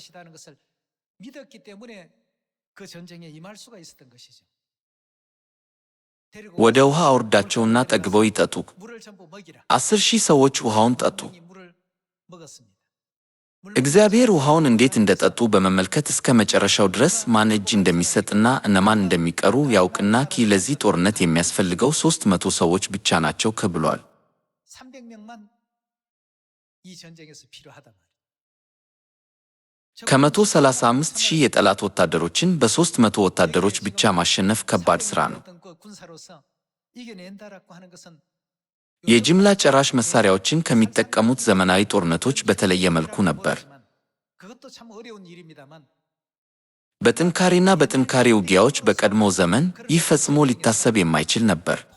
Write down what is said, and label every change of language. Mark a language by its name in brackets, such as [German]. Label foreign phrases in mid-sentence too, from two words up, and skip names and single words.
[Amharic] ወደ ውሃ አውርዳቸውና ጠግበው ይጠጡ። 10,000 ሰዎች ውሃውን ጠጡ። እግዚአብሔር ውሃውን እንዴት እንደጠጡ በመመልከት እስከ መጨረሻው ድረስ ማን እጅ እንደሚሰጥና እነማን እንደሚቀሩ ያውቅና ለዚህ ጦርነት የሚያስፈልገው 300 ሰዎች ብቻ ናቸው ብሏል። [Korean] 300명만 이 전쟁에서 필요하단 말이에요. [Amharic] ከ135,000 የጠላት ወታደሮችን በ300 ወታደሮች ብቻ ማሸነፍ ከባድ ሥራ ነው። የጅምላ ጨራሽ መሳሪያዎችን ከሚጠቀሙት ዘመናዊ ጦርነቶች በተለየ መልኩ ነበር። በጥንካሬና በጥንካሬ ውጊያዎች በቀድሞ ዘመን ይህ ፈጽሞ ሊታሰብ የማይችል ነበር።